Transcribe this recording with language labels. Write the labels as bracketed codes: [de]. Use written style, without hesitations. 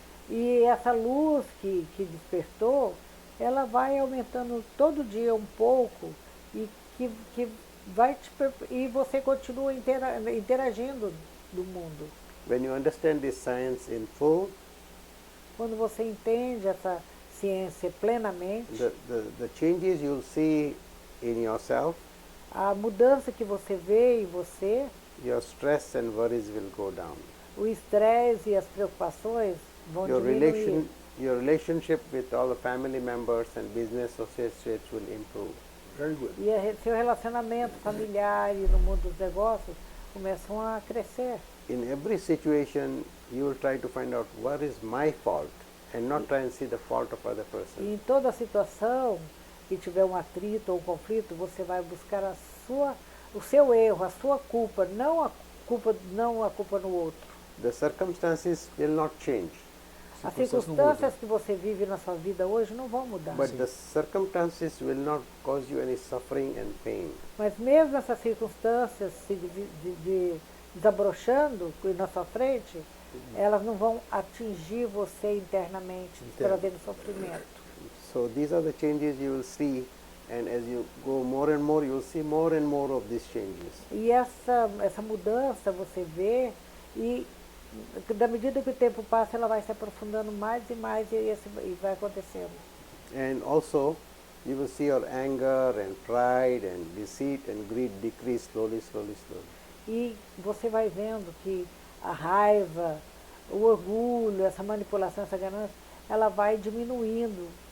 [pt] E essa luz que despertou, ela vai aumentando todo dia um pouco e que vai e você continua interagindo do mundo. [en] When you understand this science in full, [pt] Quando você entende essa ciência plenamente, [en] the changes you'll see in yourself, [pt] a mudança que você vê em você, [en] your stress and worries will go down. [pt] o estresse e as preocupações vão [en] Your [pt] diminuir. [en] your relationship with all the family members and business associates will improve. Very good. [pt] E seu relacionamento familiar e no mundo dos negócios começam a crescer. [en] In every situation, you will try to find out what is my fault and not try and see the fault of other person. [pt] E em toda situação que tiver um atrito ou um conflito, você vai buscar o seu erro, a sua culpa, não a culpa no outro. [en] The circumstances will not change, [pt] As Circunstâncias não circunstâncias que você vive na sua vida hoje não vão mudar. [en] but the circumstances will not cause you any suffering and pain. [pt] Mas mesmo essas circunstâncias se desabrochando na sua frente, elas não vão atingir você internamente, trazendo sofrimento. [en] So these are the changes you will see, and as you go more and more, you will see more and more of these changes. [pt] E essa mudança você vê e da medida que o tempo passa, ela vai se aprofundando mais e mais e vai acontecendo. [en] And also, you will see your anger and pride and deceit and greed decrease slowly, slowly, slowly. [pt] E você vai vendo que a raiva, o orgulho, essa manipulação, essa ganância, ela vai diminuindo.